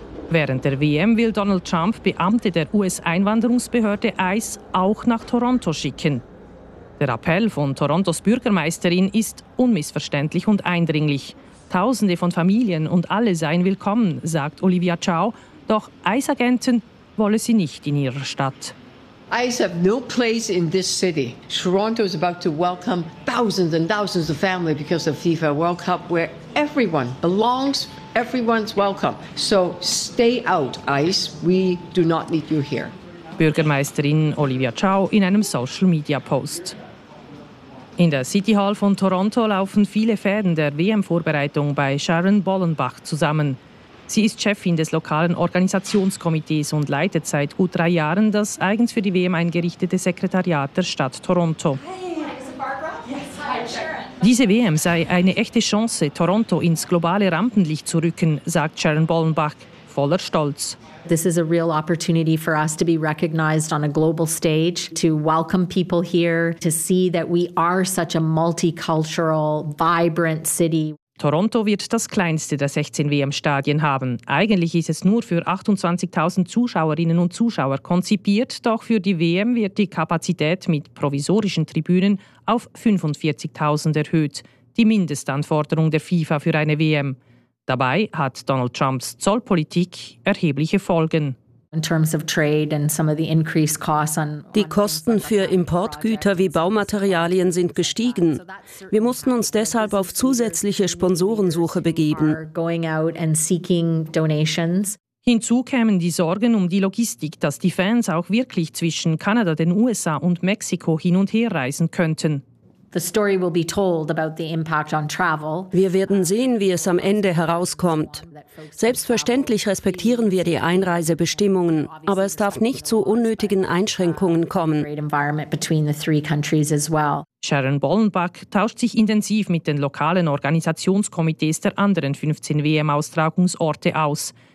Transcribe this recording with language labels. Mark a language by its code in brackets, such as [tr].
[de] Während der WM will Donald Trump Beamte der US-Einwanderungsbehörde ICE auch nach Toronto schicken. Der Appell von Torontos Bürgermeisterin ist unmissverständlich und eindringlich. Tausende von Familien und alle seien willkommen, sagt Olivia Chow. Doch ICE-Agenten wolle sie nicht in ihrer Stadt. [en] ICE have no place in this city. Toronto is about to welcome thousands and thousands of families because of FIFA World Cup, where everyone belongs. Everyone's welcome. So stay out, ICE. We do not need you here. [de] Bürgermeisterin Olivia Chow in einem Social-Media-Post. In der City Hall von Toronto laufen viele Fäden der WM-Vorbereitung bei Sharon Bollenbach zusammen. Sie ist Chefin des lokalen Organisationskomitees und leitet seit gut 3 Jahren das eigens für die WM eingerichtete Sekretariat der Stadt Toronto. Diese WM sei eine echte Chance, Toronto ins globale Rampenlicht zu rücken, sagt Sharon Bollenbach, voller Stolz. This is a real opportunity for us to be recognized on a global stage, to welcome people here, to see that we are such a multicultural, vibrant city. Toronto wird das kleinste der 16 WM-Stadien haben. Eigentlich ist es nur für 28.000 Zuschauerinnen und Zuschauer konzipiert, doch für die WM wird die Kapazität mit provisorischen Tribünen auf 45.000 erhöht, die Mindestanforderung der FIFA für eine WM. Dabei hat Donald Trumps Zollpolitik erhebliche Folgen. Die Kosten für Importgüter wie Baumaterialien sind gestiegen. Wir mussten uns deshalb auf zusätzliche Sponsorensuche begeben. Hinzu kämen die Sorgen um die Logistik, dass die Fans auch wirklich zwischen Kanada, den USA und Mexiko hin und her reisen könnten. [en] The story will be told about the impact on travel. [de] Wir werden sehen, wie es am Ende herauskommt. Selbstverständlich respektieren wir die Einreisebestimmungen, aber es darf nicht zu unnötigen Einschränkungen kommen. Sharon Bollenbach tauscht sich intensiv mit den lokalen Organisationskomitees der anderen 15 WM-Austragungsorte aus.